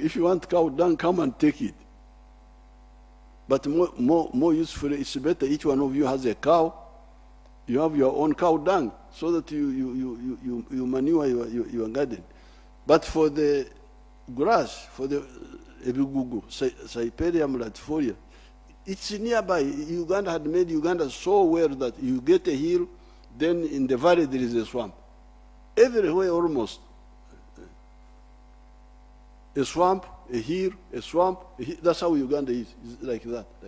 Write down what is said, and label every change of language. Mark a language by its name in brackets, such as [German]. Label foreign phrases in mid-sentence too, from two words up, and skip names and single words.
[English] If you want cow dung, come and take it. But more useful, it's better each one of you has a cow. You have your own cow dung so that you manure your garden. But for the grass, for the ebigugu, Cyperium latifolia, it's nearby. Uganda had made Uganda so well that you get a hill, then in the valley there is a swamp. Everywhere almost. A swamp, a hill, a swamp. That's how Uganda is. It's like that.